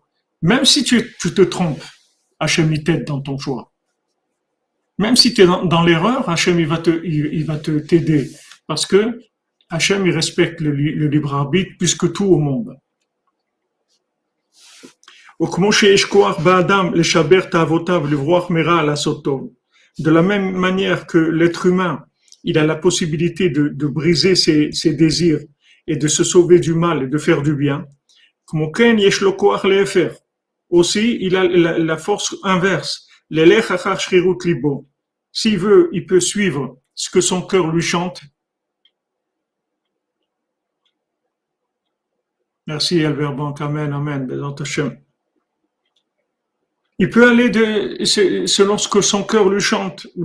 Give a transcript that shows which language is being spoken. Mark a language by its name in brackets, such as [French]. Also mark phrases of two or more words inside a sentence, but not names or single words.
[French] Même si tu te trompes, Hachem, il t'aide dans ton choix. Même si tu es dans l'erreur, Hachem, il va t'aider. Parce que Hachem, il respecte le libre arbitre plus que tout au monde. [Hebrew] וכמו שיש כוח באדם לשבר תאוותיו ולברוח מרע לעשות טוב, [French] de la même manière que l'être humain, il a la possibilité de briser ses désirs et de se sauver du mal et de faire du bien, [Hebrew] כמו כן יש לו כוח להפך. [French] Aussi, il a la force inverse, [Hebrew] לילך אחר שרירות לבו. [French] S'il veut, il peut suivre ce que son cœur lui chante. Merci Albert Bank, amen, amen, Bézant Hashem. Il peut aller selon ce que son cœur lui chante.